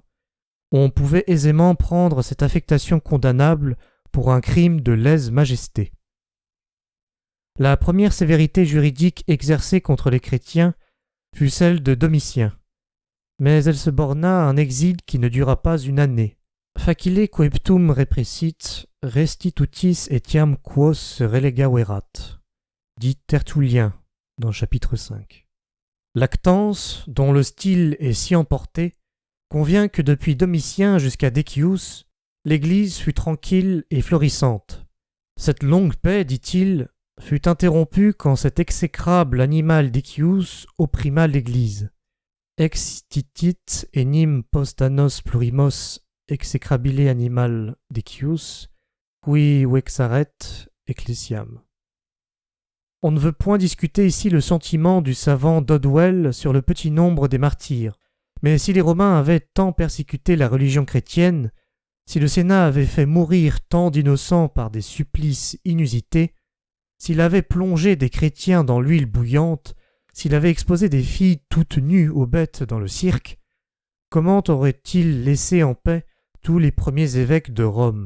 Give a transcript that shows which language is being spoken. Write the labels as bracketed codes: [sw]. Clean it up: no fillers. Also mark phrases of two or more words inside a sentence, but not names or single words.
[fr] On pouvait aisément prendre cette affectation condamnable pour un crime de lèse-majesté. La première sévérité juridique exercée contre les chrétiens fut celle de Domitien, mais elle se borna à un exil qui ne dura pas une année. [la] Facile coeptum repressit, restitutis etiam quos relegaverat, [fr] dit Tertullien dans le chapitre 5. Lactance, dont le style est si emporté, convient que depuis Domitien jusqu'à Decius, l'Église fut tranquille et florissante. Cette longue paix, dit-il, fut interrompue quand cet exécrable animal Decius opprima l'Église. [la] Extitit enim post annos plurimos execrabile animal Decius, qui vexaret ecclesiam. [fr] On ne veut point discuter ici le sentiment du savant Dodwell sur le petit nombre des martyrs, mais si les Romains avaient tant persécuté la religion chrétienne, si le Sénat avait fait mourir tant d'innocents par des supplices inusités, s'il avait plongé des chrétiens dans l'huile bouillante, s'il avait exposé des filles toutes nues aux bêtes dans le cirque, comment aurait-il laissé en paix tous les premiers évêques de Rome?